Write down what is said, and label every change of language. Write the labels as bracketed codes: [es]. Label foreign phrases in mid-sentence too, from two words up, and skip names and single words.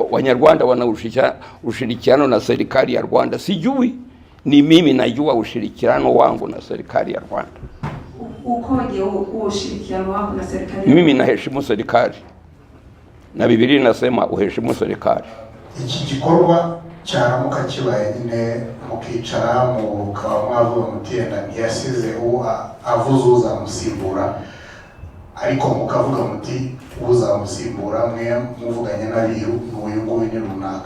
[sw] Wanyarwanda wana ushirikiano na serikali ya Rwanda, sijui. Ni mimi najua ushirikiano wangu na serikali ya Rwanda. Ukoje huo ushirikiano wako na serikali? Mimi naheshimu serikali, na Biblia inasema uheshimu serikali. [rw] Iki gikorwa cyaramuka kibaye nyine mukicara mukaba mwavuga mutenda ntiyasize avuze uzamusimbura, ariko mukavuga muti uzamusimbura mwe muvuganye n'abiru n'uyu nguyu ni runaka,